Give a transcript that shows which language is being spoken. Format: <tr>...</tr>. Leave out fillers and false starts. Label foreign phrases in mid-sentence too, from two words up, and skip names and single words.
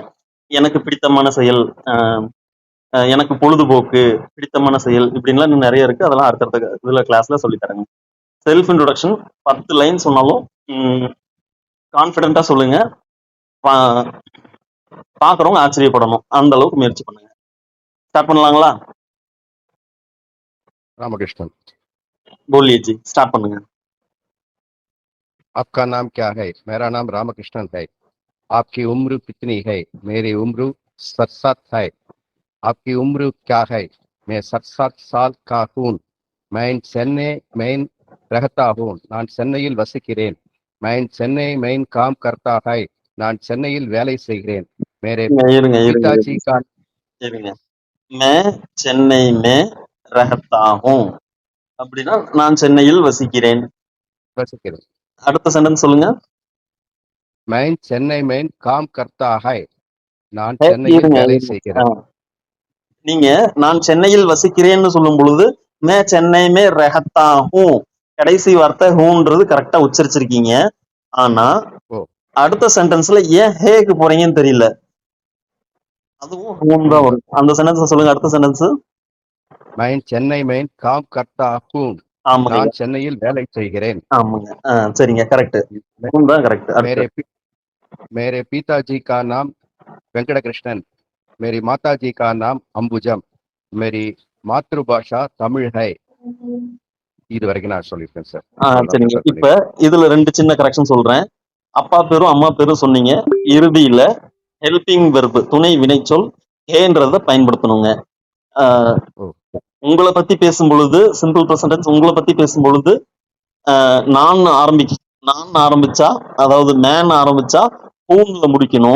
<ta>எனக்கு பிடித்தமான செயல், எனக்கு பொழுதுபோக்கு, பிடித்தமான செயல் இப்படின்லாம் இன்னும் நிறைய இருக்கு. அதெல்லாம் அடுத்தடுத்த இதுல கிளாஸ்ல சொல்லி தரேங்க.</ta> <en>self introduction</en> <ta>10 லைன் சொன்னாலும் கான்ஃபிடென்ட்டா சொல்லுங்க. பாக்குறவங்க ஆச்சரியப்படணும். அந்த அளவுக்கு முயற்சி பண்ணுங்க. स्टार्ट பண்ணலாங்களா? रामकृष्णन,</ta> <hi>बोलिए जी,</hi> <ta>स्टार्ट பண்ணுங்க.</ta> <hi>आपका नाम क्या है? मेरा नाम रामकृष्णन है. आपकी उम्र कितनी है? मेरी उम्र 67 है. आपकी उम्र क्या है? मैं 67 साल का हूँ. मैं चेन्नई में रहता हूँ.</hi> <ta>நான் சென்னையில் வசிக்கிறேன்.</ta> <hi>मैं चेन्नई में काम करता है.</hi> <ta>நான் சென்னையில் வேலை செய்கிறேன்.</ta> <hi>मेरे पिताजी का मैं चेन्नई में रहता हूँ</hi> <ta>அப்படின்னா நான் சென்னையில் வசிக்கிறேன். அடுத்த சென்டென்ஸ் சொல்லுங்க.</ta> <hi>मैं चेन्नई में काम करता है.</hi> <ta>நான் சென்னையில் வேலை செய்கிறேன். நீங்க நான் சென்னையில் வசிக்கிறேன்னு சொல்லும் பொழுது</ta> <hi>मैं चेन्नई में रहता हूँ</hi> <ta>கடைசி வார்த்தை ஹூன்றது கரெக்டா உச்சரிச்சிருக்கீங்க. ஆனா அடுத்த சென்டென்ஸ்ல ஏன் ஹேக்கு போறீங்கன்னு தெரியல. அதுவும் ஹூன் தான் வரும். அந்த சென்டென்ஸ் சொல்லுங்க. அடுத்த சென்டென்ஸ்</ta> <hi>मैं चेन्नई में काम करता हूँ.</hi> <ta>நான் சென்னையில் வேலை செய்கிறேன். ஆமாங்க. சரிங்க, கரெக்ட். ஹூன் தான் கரெக்ட்.</ta> <hi>मेरे पिताजी का नाम वेंकट कृष्णन. मेरी माताजी का नाम अंबुजम. मेरी मातृभाषा तमिழ் है.</hi> <ta>இது வரைக்கும் நான் சொல்லிருக்கேன் சார். சரிங்க. இப்ப இதுல 2 சின்ன கரெக்ஷன் சொல்றேன். அப்பா பேரும் அம்மா பேரும் சொன்னீங்க. இறுதியில</ta> <en>helping verb</en> <ta>துணை வினைச்சொல் ஹேன்றத பயன்படுத்தணுங்க. உங்களை பத்தி பேசும் பொழுது</ta> <en>simple present</en> <ta>உங்களை பத்தி பேசும் பொழுது நான் ஆரம்பிச்சா, அதாவது மேன் ஆரம்பிச்சா ஹூன்ல முடிக்கணும்.</ta>